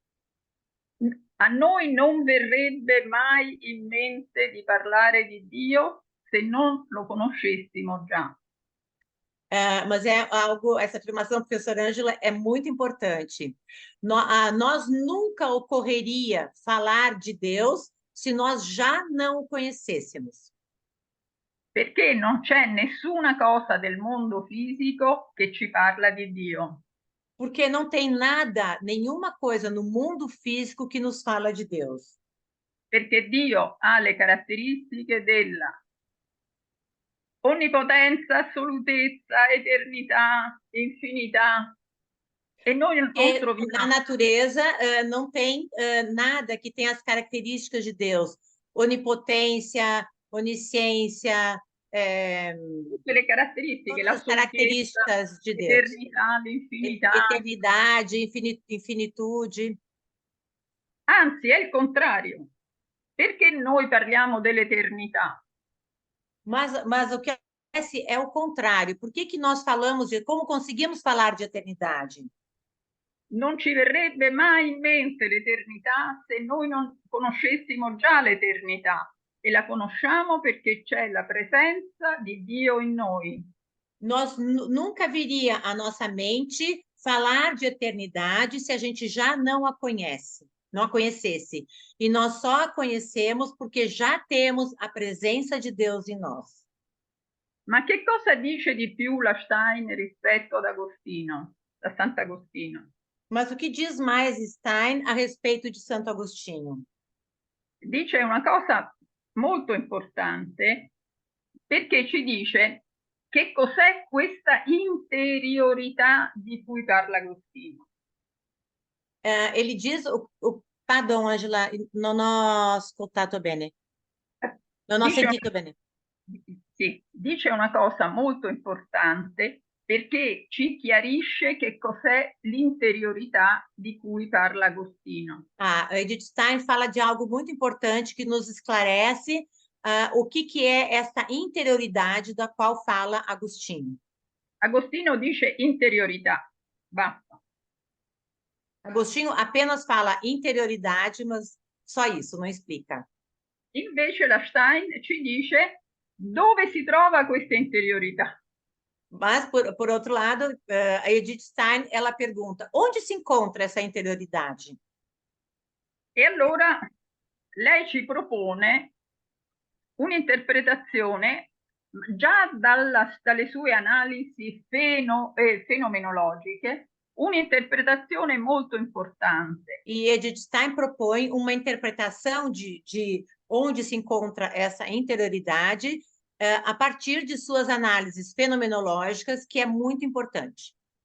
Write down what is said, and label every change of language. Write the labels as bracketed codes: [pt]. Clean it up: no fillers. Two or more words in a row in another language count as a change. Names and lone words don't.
[it] A noi non verrebbe mai in mente di parlare di Dio se non lo conoscessimo già. [pt] Mas essa afirmação, professora Ângela, é muito importante. Nós nunca ocorreria falar de Deus se nós já não o conhecêssemos. [it] Perché non c'è nessuna cosa del mondo fisico che ci parla di Dio. [pt] Porque não tem nada, nenhuma coisa no mundo físico que nos fala de Deus. [it] Perché Dio ha le caratteristiche della onnipotenza, assolutezza, eternità, infinità. E noi non troviamo. [pt] Na natureza não tem nada que tenha as características de Deus. Onipotência, onisciência, [it] tutte le caratteristiche, [pt] todas as características de Deus. [it] Eternità, l'infinità. [pt] Eternidade, infinitude. [it] Anzi, è il contrario. Perché noi parliamo dell'eternità? [pt] Mas o que acontece é o contrário. Por que nós falamos como conseguimos falar de eternidade? [it] Non ci verrebbe mai in mente l'eternità se noi non conoscessimo già l'eternità, e la conosciamo perché c'è la presenza di Dio in noi. [pt] Nós nunca viria à nossa mente falar de eternidade se a gente já não a conhecesse. E nós só a conhecemos porque já temos a presença de Deus em nós. [it] Ma che cosa dice di più la Stein rispetto ad Agostino, a Sant'Agostino? [pt] Mas o que diz mais Stein a respeito de Santo Agostinho? [it] Dice una cosa molto importante perché ci dice che cos'è questa interiorità di cui parla Agostino. [pt] Ele diz, [it] pardon, Angela, non ho ascoltato bene, non ho Dice, sentito bene. sì, dice una cosa molto importante perché ci chiarisce che cos'è l'interiorità di cui parla Agostino. [pt] Edith Stein fala de algo muito importante que nos esclarece o que é essa interioridade da qual fala Agostinho. [it] Agostino dice interiorità, basta. [pt] Agostinho apenas fala interioridade, mas só isso, não explica. [it] Invece la Stein ci dice dove si trova questa interiorità. [pt] Mas, por outro lado, a Edith Stein, ela pergunta, onde se encontra essa interioridade? [it] E allora lei ci propone un'interpretazione già dalle sue analisi fenomenologiche, un'interpretazione molto importante. [pt] E Edith Stein propõe uma interpretação de onde se encontra essa interioridade a partir de suas análises fenomenológicas, que é muito importante.